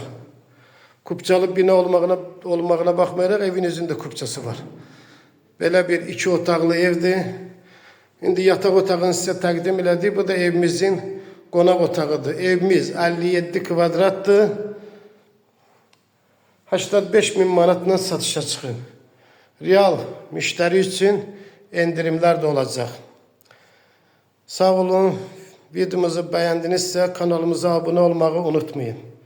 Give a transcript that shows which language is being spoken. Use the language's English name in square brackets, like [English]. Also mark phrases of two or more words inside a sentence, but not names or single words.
[Azerbaijani] Kupçalı bina olmağına baxmayaraq evin özünün kupçası var. Belə bir 2 otaqlı evdir. İndi yataq otağını sizə təqdim elədik. Bu da evimizin qonaq otağıdır. Evimiz 57 kvadratdır. 85 min manatla satışa çıxır. [Turkish] Real müşteri için endirimler de olacak. Sağ olun. Videomuzu beğendinizse kanalımıza abone olmayı unutmayın.